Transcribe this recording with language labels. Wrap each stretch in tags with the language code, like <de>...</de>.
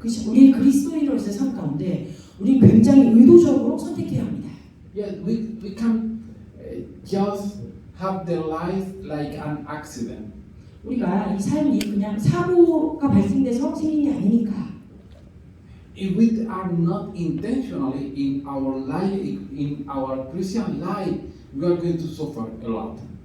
<ko>우리 그리스도인으로서의 삶 가운데 우리 굉장히 의도적으로 선택해야 합니다.</ko> <en>Yes, we can just have the life like an accident.</en> <ko>우리가 이 삶이 그냥 사고가 발생돼서 생긴 게 아니니까.</ko> <en>If we are not intentionally in our life, in our Christian life, we are going to suffer a lot.</en>